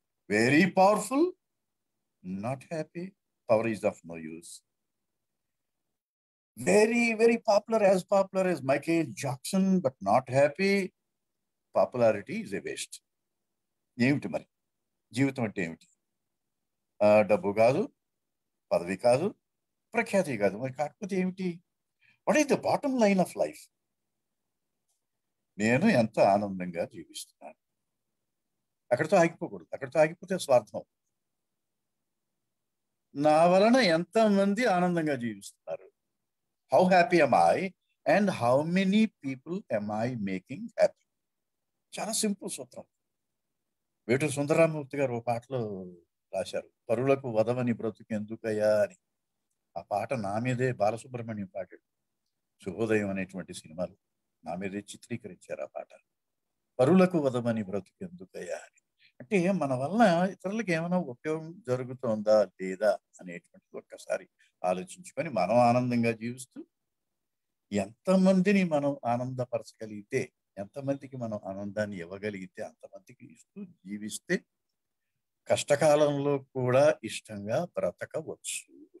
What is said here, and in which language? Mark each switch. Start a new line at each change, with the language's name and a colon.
English: Very powerful, not happy, power is of no use. Very popular as Michael Jackson, but not happy, popularity is a waste.
Telugu: ఏమిటి మరి జీవితం అంటే ఏమిటి? డబ్బు కాదు, పదవి కాదు, ప్రఖ్యాతి కాదు, మరి కాకపోతే ఏమిటి?
English: What is the bottom line of life?
Telugu: నేను ఎంత ఆనందంగా జీవిస్తున్నాను. అక్కడితో ఆగిపోకూడదు. అక్కడితో ఆగిపోతే స్వార్థం. నా వలన ఎంతమంది ఆనందంగా జీవిస్తున్నారు?
English: How happy am I and how many people am I making happy?
Telugu: చాలా సింపుల్ సూత్రం. వేటూరు సుందరరామూర్తి గారు ఒక పాటలో రాశారు, పరులకు వదవని బ్రతుకెందుకయ్యా అని. ఆ పాట నా మీదే బాలసుబ్రహ్మణ్యం పాడాడు. శుభోదయం అనేటువంటి సినిమాలో నా మీదే చిత్రీకరించారు ఆ పాట. పరులకు వదవని బ్రతుకెందుకయ్యా అని. అంటే మన వల్ల ఇతరులకు ఏమైనా ఉపయోగం జరుగుతుందా లేదా అనేటువంటిది ఒక్కసారి ఆలోచించుకొని మనం ఆనందంగా జీవిస్తూ ఎంతమందిని మనం ఆనందపరచగలిగితే, ఎంతమందికి మనం ఆనందాన్ని ఇవ్వగలిగితే అంతమందికి ఇస్తూ జీవిస్తే కష్టకాలంలో కూడా ఇష్టంగా బ్రతకవచ్చు.